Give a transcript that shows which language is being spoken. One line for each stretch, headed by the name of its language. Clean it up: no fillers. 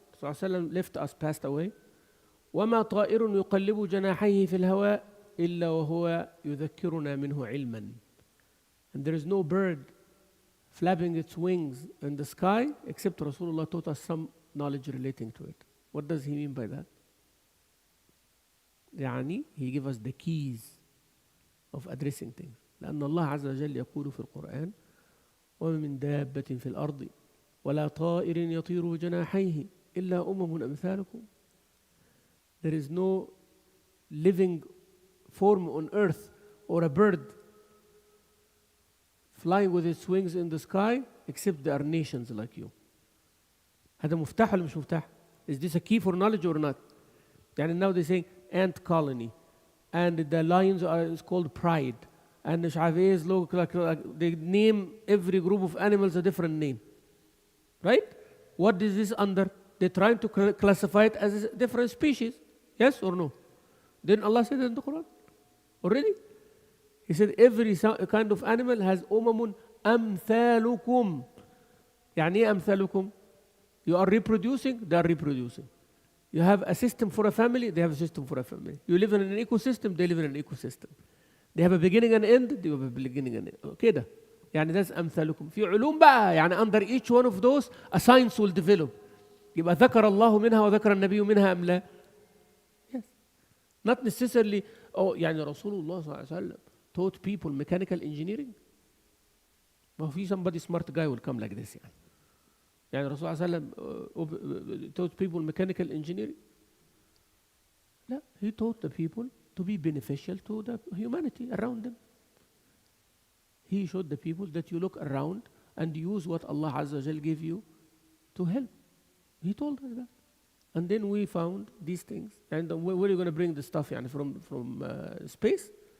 Arabic: صلى الله عليه وسلم
English: left us, passed away.
Arabic: وما طائر يقلب جناحيه في الهواء إلا وهو يذكرنا منه علما.
English: And there is no bird flapping its wings in the sky except Rasulullah taught us some knowledge relating to it. What does he mean by that?
Arabic: يعني
English: he gave us the keys of addressing things.
Arabic: لأن الله عز وجل يقول في القرآن وما من دابة في الأرض ولا طائر يطير جناحيه إلا أمم أمثالكم.
English: There is no living form on earth or a bird flying with its wings in the sky except there are nations like you.
Arabic: هذا مفتاح ولا مش مفتاح?
English: Is this a key for knowledge or not?
Arabic: يعني
English: now they say ant colony and the lions is called pride and
Arabic: مش عارف ايه
English: look like they name every group of animals a different name. Right? What is this under? They're trying to classify it as a different species. Yes or no? Didn't Allah say that in the Quran? Already? He said every kind of animal has
Arabic: أمم أمثالكم. يعني ايه أمثالكم?
English: You are reproducing, they are reproducing. You have a system for a family, they have a system for a family. You live in an ecosystem, they live in an ecosystem. They have a beginning and end, they have a beginning and end.
Arabic: كده. يعني
English: that's
Arabic: أمثالكم. في علوم بقى يعني
English: under each one of those a science will develop.
Arabic: يبقى ذكر الله منها وذكر النبي منها أم لا؟
English: Yes. Not necessarily
Arabic: يعني رسول الله صلى الله عليه وسلم
English: taught people mechanical engineering.
Arabic: ما في
English: somebody smart guy will come like this
Arabic: يعني. يعني الرسول صلى الله عليه وسلم
English: taught people mechanical engineering.
Arabic: لا,
English: he taught the people to be beneficial to the humanity around them. He showed the people that you look around and use what Allah Azza wa Jal gave you to help. He told us that. And then we found these things. And where are you going to bring the stuff
Arabic: يعني
English: from space?